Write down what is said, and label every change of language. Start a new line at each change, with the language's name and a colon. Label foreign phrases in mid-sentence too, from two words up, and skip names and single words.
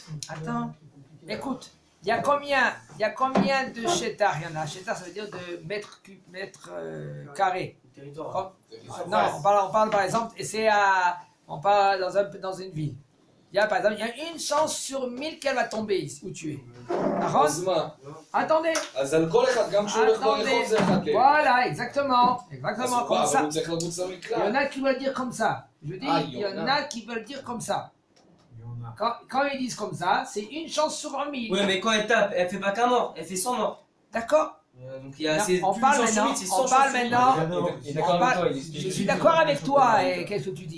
French: Attends, écoute, il y a combien de chétards il y en a? Chétar, ça veut dire de mètres carrés. Territoire. Non, on parle par exemple, et on parle dans une ville. Il y a par exemple, il y a une chance sur 1000 qu'elle va tomber ici, où tu es. D'accord?
Hebrew: אז מה?
French: Attendez,
Hebrew: אז על כל אחד, גם כשהוא הולך ברחוב זה אחד כן.
French: voilà, exactement,
Hebrew: אז
French: comme ça.
Hebrew: אבל הוא צריך לרוץ
French: Il y en
Hebrew: למקלט.
French: a qui veulent dire comme ça. Je dis, Ah, il y en a qui veulent dire comme ça. Quand ils disent comme ça, c'est une chance sur 1000. Oui, mais quand elle tape, elle fait pas qu'un mort, elle fait 100 morts. D'accord? Donc il y a Non, assez. on plus parle de chance sur maintenant, 1000, c'est 100 on chances parle sur 1000. maintenant. Il est d'accord avec toi, il explique. Je suis d'accord avec toi, et qu'est-ce que tu dis?